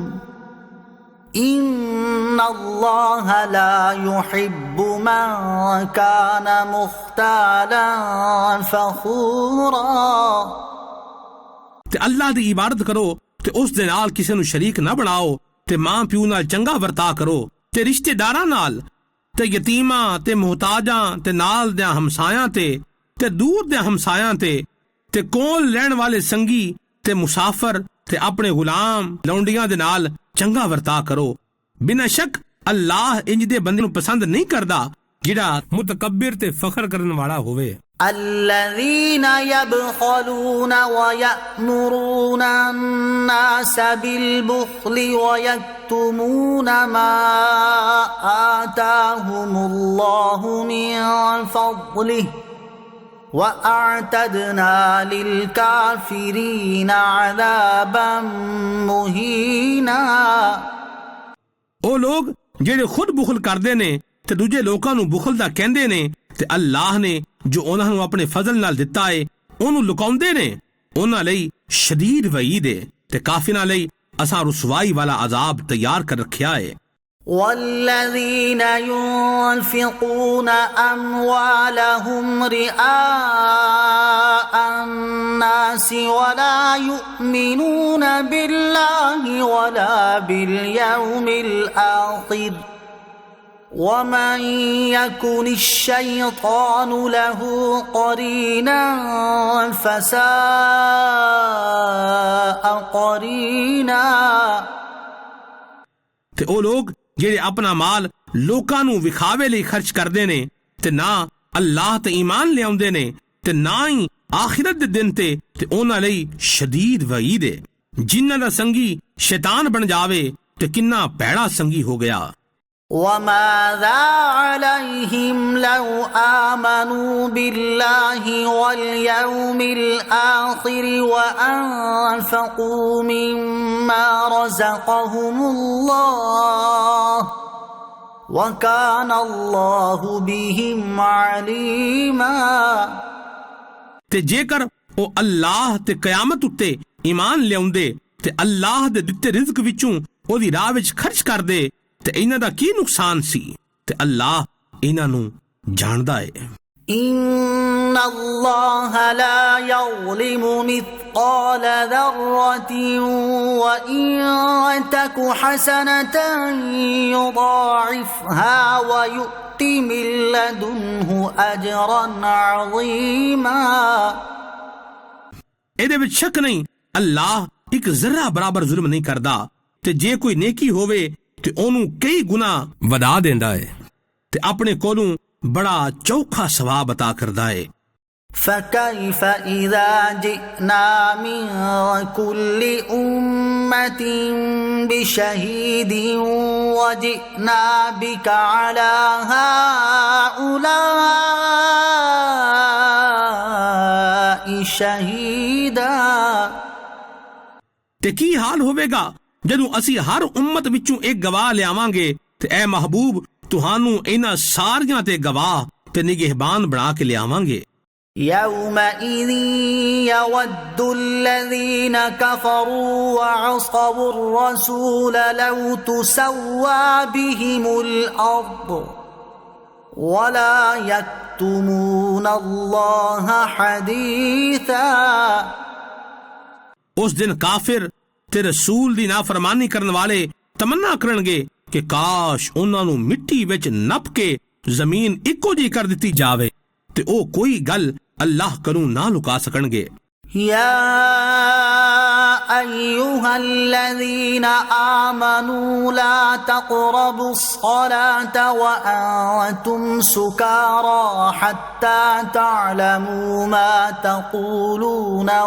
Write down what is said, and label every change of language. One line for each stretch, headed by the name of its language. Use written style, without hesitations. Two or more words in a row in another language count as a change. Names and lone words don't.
Arabic: إِنَّ اللَّهَ لَا يُحِبُّ مَنْ كَانَ مُخْتَالًا فَخُورًا۔
Punjabi: ਤੇ ਅੱਲਾਹ ਦੀ ਇਬਾਦਤ ਕਰੋ ਤੇ ਉਸ ਦੇ ਨਾਲ ਕਿਸੇ ਨੂੰ ਸ਼ਰੀਕ ਨਾ ਬਣਾਓ ਤੇ ਮਾਂ ਪਿਓ ਨਾਲ ਚੰਗਾ ਵਰਤਾ ਕਰੋ ਤੇ ਰਿਸ਼ਤੇਦਾਰਾਂ ਨਾਲ ਤੇ ਯਤੀਮਾਂ ਤੇ ਮੁਹਤਾਜਾਂ ਤੇ ਨਾਲ ਦੇ ਹਮਸਾਇਆਂ ਤੇ ਦੂਰ ਦੇ ਹਮਸਾਇਆਂ ਤੇ ਕੋਲ ਰਹਿਣ ਵਾਲੇ ਸੰਗੀ ਤੇ ਮੁਸਾਫਰ ਤੇ ਆਪਣੇ ਗੁਲਾਮ ਲੌਂਡੀਆਂ ਦੇ ਨਾਲ ਚੰਗਾ ਵਰਤਾ ਕਰੋ। ਬਿਨਾਂ ਸ਼ੱਕ ਅੱਲਾਹ ਇੰਜ ਦੇ ਬੰਦੇ ਨੂੰ ਪਸੰਦ ਨਹੀਂ ਕਰਦਾ ਜਿਹੜਾ ਮੁਤਕੱਬਰ ਤੇ ਫਖਰ ਕਰਨ ਵਾਲਾ ਹੋਵੇ।
Arabic: الذين يبخلون ويأمرون الناس بالبخل ويكتمون ما آتاهم الله من فضله وأعتدنا للكافرين عذابا مهينا۔
Punjabi: ਉਹ ਲੋਕ ਜਿਹੜੇ ਖੁਦ ਬੁਖਲ ਕਰਦੇ ਨੇ ਤੇ ਦੂਜੇ ਲੋਕਾਂ ਨੂੰ ਬੁਖਲ ਦਾ ਕਹਿੰਦੇ ਨੇ ਤੇ ਅੱਲਾਹ ਨੇ ਜੋ ਉਹਨਾਂ ਨੂੰ ਆਪਣੇ ਫਜ਼ਲ ਨਾਲ ਦਿੱਤਾ ਹੈ ਉਹਨੂੰ ਲੁਕਾਉਂਦੇ ਨੇ, ਉਹਨਾਂ ਲਈ ਸ਼ਦੀਦ ਵਈਦ ਹੈ ਤੇ ਕਾਫਿਰਾਂ ਲਈ ਅਸਾਂ ਰੁਸਵਾਈ ਵਾਲਾ ਅਜ਼ਾਬ ਤਿਆਰ ਕਰ ਰੱਖਿਆ ਹੈ।
Arabic: والذين ينفقون أموالهم رئاء الناس ولا يؤمنون بالله ولا باليوم الآخر ومن يكن الشيطان له قرينا فساء قرينا۔
Punjabi: ਤੇ ਉਹ ਲੋਕ ਜਿਹੜੇ ਆਪਣਾ ਮਾਲ ਲੋਕਾਂ ਨੂੰ ਵਿਖਾਵੇ ਲਈ ਖਰਚ ਕਰਦੇ ਨੇ ਤੇ ਨਾ ਅੱਲਾਹ ਤੇ ਈਮਾਨ ਲਿਆਉਂਦੇ ਨੇ ਤੇ ਨਾ ਹੀ ਆਖਿਰਤ ਦੇ ਦਿਨ ਤੇ ਉਹਨਾਂ ਲਈ ਸ਼ਦੀਦ ਵਈਦ ਹੈ। ਜਿਨ੍ਹਾਂ ਦਾ ਸੰਗੀ ਸ਼ੈਤਾਨ ਬਣ ਜਾਵੇ ਤੇ ਕਿੰਨਾ ਭੈੜਾ ਸੰਗੀ ਹੋ ਗਿਆ।
Arabic: وَمَاذَا عَلَيْهِمْ لَوْ آمَنُوا بِاللَّهِ وَالْيَوْمِ الْآخِرِ وَأَنفَقُوا مِمَّا رَزَقَهُمُ اللَّهُ وكان الله بهم عليما
Punjabi: ਤੇ ਜੇਕਰ ਉਹ ਅੱਲਾਹ ਤੇ ਕਿਆਮਤ ਉੱਤੇ ਈਮਾਨ ਲਿਆਉਂਦੇ ਤੇ ਅੱਲਾਹ ਦੇ ਦਿੱਤੇ ਰਿਜ਼ਕ ਵਿੱਚੋਂ ਉਹਦੀ ਰਾਹ ਵਿੱਚ ਖਰਚ ਕਰਦੇ ਤੇ ਇਹਨਾਂ ਦਾ ਕੀ ਨੁਕਸਾਨ ਸੀ ਤੇ ਅੱਲਾਹ ਇਹਨਾਂ ਨੂੰ ਜਾਣਦਾ ਹੈ
Arabic: إن الله لا يظلم مثقال ذرة وإن تك حسنة يضاعفها ويؤت من لدنه أجرا عظيما
Punjabi: ਇਹਦੇ ਵਿੱਚ ਸ਼ੱਕ ਨਹੀਂ ਅੱਲਾਹ ਇੱਕ ਜ਼ਰਾ ਬਰਾਬਰ ਜ਼ੁਲਮ ਨਹੀਂ ਕਰਦਾ ਤੇ ਜੇ ਕੋਈ ਨੇਕੀ ਹੋਵੇ ਤੇ ਉਹਨੂੰ ਕਈ ਗੁਨਾ ਵਧਾ ਦਿੰਦਾ ਹੈ ਤੇ ਆਪਣੇ ਕੋਲੋਂ ਬੜਾ ਚੌਖਾ ਸਵਾਬ عطا ਕਰਦਾ ਹੈ
Arabic: فكيف إذا جئنا من كل أمة بشهيد وجئنا بك على هؤلاء شهيدا
Punjabi: ਤੇ ਕੀ ਹਾਲ ਹੋਵੇਗਾ ਜਦੋਂ ਅਸੀਂ ਹਰ ਉਮਤ ਵਿੱਚੋਂ ਇੱਕ ਗਵਾਹ ਲਿਆਵਾਂਗੇ ਤੇ ਐ ਮਹਬੂਬ ਤੁਹਾਨੂੰ ਇਹਨਾਂ ਸਾਰਿਆਂ ਤੇ ਗਵਾਹ ਤੇ ਨਿਗਹਿਬਾਨ ਬਣਾ ਕੇ ਲਿਆਵਾਂਗੇ
Arabic: يومئذ يود الذين كفروا وعصوا الرسول لو تسوى بهم الأرض ولا يكتمون الله حديثا
Punjabi: ਉਸ ਦਿਨ ਕਾਫਿਰ ਤੇ ਰਸੂਲ ਦੀ ਨਾਫਰਮਾਨੀ ਕਰਨ ਵਾਲੇ ਤਮੰਨਾ ਕਰਨਗੇ ਕਿ ਕਾਸ਼ ਉਹਨਾਂ ਨੂੰ ਮਿੱਟੀ ਵਿੱਚ ਨੱਪ ਕੇ ਜ਼ਮੀਨ ਇੱਕੋ ਜਿਹੀ ਕਰ ਦਿੱਤੀ ਜਾਵੇ ਤੇ ਉਹ ਕੋਈ ਗੱਲ ਅੱਲਾਹ ਕੋਲੋਂ ਨਾ ਲੁਕਾ ਸਕਣਗੇ
Arabic: يا أيها الذين آمنوا لا تقربوا الصلاة وأنتم سكارى حتى تعلموا ما تقولون